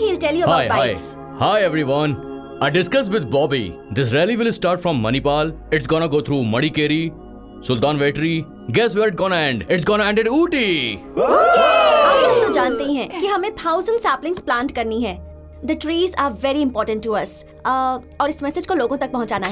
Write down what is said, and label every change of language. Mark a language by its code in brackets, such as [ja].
[en] He'll tell you about bikes. Hi everyone. I discussed with Bobby. This rally will start from Manipal. It's gonna go through Madikeri, Sultan Vetri. Guess where it's gonna end? It's gonna end in Ooty. [hi] आप सब तो जानते ही हैं कि हमें 1000 [en] saplings plant [hi] करनी है। [en] The trees are very important to us. [hi] और इस मैसेज को लोगों तक पहुंचाना है।